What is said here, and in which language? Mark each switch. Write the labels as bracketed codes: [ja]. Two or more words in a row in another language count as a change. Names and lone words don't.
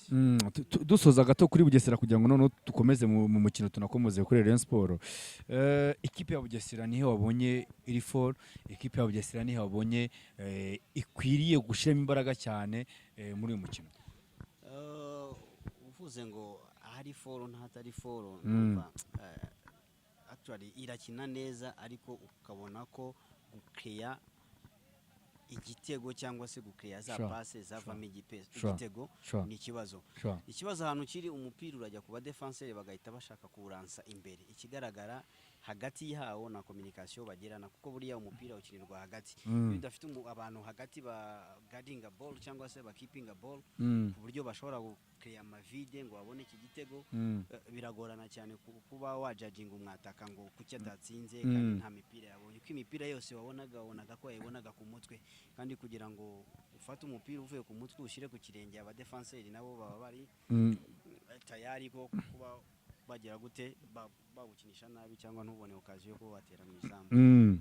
[rw] Dusoza gato kuri Bugesera kugira ngo none tukomeze mu mukino tunakomoze kuri Rayon Sport. Ekipe ya Bugesera niho wabonye iri for, ekipe ya Bugesera niho wabonye ikwiriye gushiramo imbaraga cyane muri uyu mukino. Uvuze ngo ahari for ntatari for, actually irakina neza, ariko ukabona ko gukreya igitego cyangwa se gukreya za passe zavamo igitego ni ikibazo. Ikibazo ahantu kiri, umupira urajya kuba defenseur bagahita bashaka kuransa imbere. Ikigaragara hagati yawo na communication bagirana, kuko buriya umupira ukinirwa hagati. Bidafite abantu hagati ba [en] guarding a ball [rw] cyangwa se ba [en] keeping a ball [rw] ku buryo bashobora gukreya amavide ngo babone iki gitego, biragorana cyane kuba wajudging umwataka ngo kuki atatsinze kandi nta mipira yabonye. Uko imipira yose wabonaga ko yabonaga ku mutwe, kandi kugira ngo ufate umupira uvuye ku mutwe ushire ku kirenge, aba defenseur nabo baba bari tayari ko kuba bagira gute bawukinisha nabi cyangwa ntubone occasion yo kubatera mu izamu.